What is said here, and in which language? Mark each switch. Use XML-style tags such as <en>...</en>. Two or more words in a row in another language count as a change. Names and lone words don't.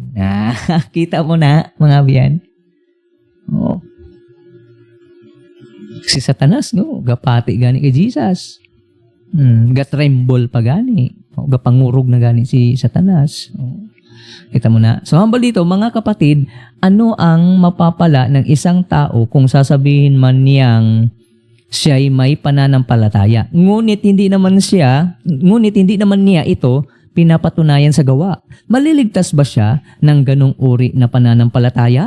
<hil>Kita mo na, mga biyan. Si Satanas, gapati gani kay Jesus. Gatremble pa gani. Gapangurog na gani si Satanas. Kita mo na.</hil> <tl>So, hambal dito, mga kapatid, ano ang mapapala ng isang tao kung sasabihin man niyang siya'y may pananampalataya? Ngunit hindi naman niya ito pinapatunayan sa gawa. Maliligtas ba siya ng ganong uri na pananampalataya?</tl>